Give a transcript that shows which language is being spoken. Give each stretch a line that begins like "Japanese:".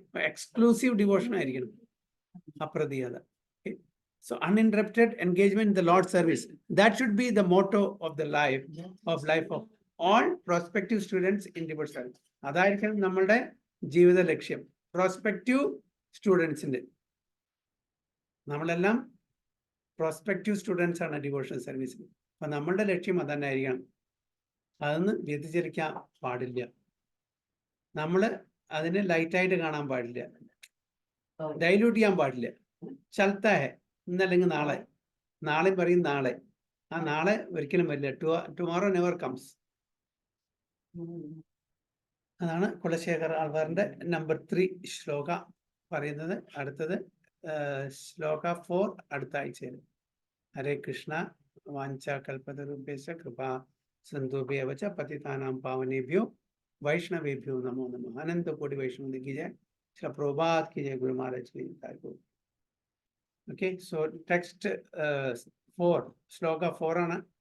Malayalam: Exclusive devotion ആയിരിക്കണം അപ്രതീയത.
English: So uninterrupted engagement in the Lord's service, that should be the motto of the life of all prospective students in devout service.
Malayalam: അതായിരിക്കണം നമ്മളുടെ ജീവിത ലക്ഷ്യം. Prospective സ്റ്റുഡൻസിന്റെ, നമ്മളെല്ലാം prospective students ആണ് devotional സർവീസിൽ. അപ്പൊ നമ്മളുടെ ലക്ഷ്യം അത് തന്നെ ആയിരിക്കണം. അതൊന്ന് വ്യതിചലിക്കാൻ പാടില്ല. നമ്മൾ അതിനെ ലൈറ്റായിട്ട് കാണാൻ പാടില്ല, ഡൈല്യൂട്ട് ചെയ്യാൻ പാടില്ല.
Hindi: ചലത്താ ഹെ,
Malayalam: ഇന്നല്ലെങ്കിൽ നാളെ, നാളെ പറയും നാളെ, ആ നാളെ ഒരിക്കലും വരില്ല.
English: Tomorrow never comes.
Malayalam: അതാണ് കുലശേഖർ ആൾവാറിന്റെ നമ്പർ 3 ശ്ലോക പറയുന്നത്. അടുത്തത് ശ്ലോക 4 അടുത്ത ആഴ്ചയിൽ. ഹരേ കൃഷ്ണ.
Sanskrit: വാഞ്ച കൽപതരുഭ്യശ്ച കൃപാ സിന്ധുഭ്യവ ച പതിതാനാം പാവനേഭ്യോ वैष्णवेभ्यो नमो नमः.
Hindi: अनंत कोटि वैष्णव की जय. श्री प्रभात की जय. गुरु महाराज की जय.
English: Okay, so text 4
Malayalam: ശ്ലോക 4 ആണ്.